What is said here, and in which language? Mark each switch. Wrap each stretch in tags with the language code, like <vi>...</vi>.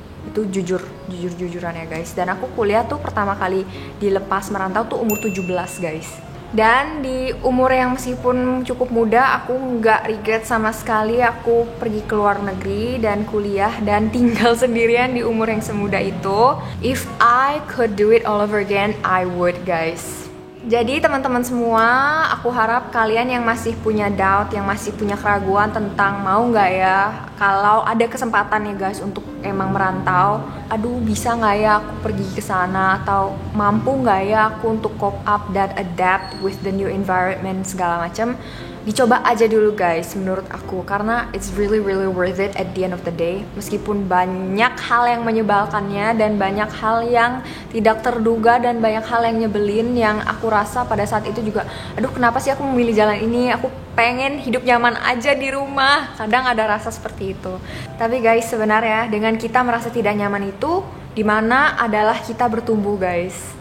<id>Itu jujur-jujuran ya guys. Dan aku kuliah tuh pertama kali dilepas merantau tuh umur 17 guys. Dan di umur yang meskipun cukup muda, aku nggak regret sama sekali aku pergi ke luar negeri dan kuliah dan tinggal sendirian di umur yang semuda itu.</id> <en>If I could do it all over again, I would guys.</en> <id>Jadi teman-teman semua, aku harap kalian yang masih punya doubt, yang masih punya keraguan tentang mau nggak ya, kalau ada kesempatan ya guys untuk emang merantau, aduh bisa nggak ya aku pergi ke sana, atau mampu nggak ya aku untuk cope up dan</id> <en>adapt with the new environment</en> <id>segala macam. Dicoba aja dulu guys menurut aku, karena</id> <en>it's really worth it at the end of the day.</en> <id>Meskipun banyak hal yang menyebalkannya dan banyak hal yang tidak terduga dan banyak hal yang nyebelin, yang aku rasa pada saat itu juga, aduh kenapa sih aku memilih jalan ini, aku pengen hidup nyaman aja di rumah. Kadang ada rasa seperti itu. Tapi guys, sebenarnya dengan kita merasa tidak nyaman itu, dimana adalah kita bertumbuh guys.</id>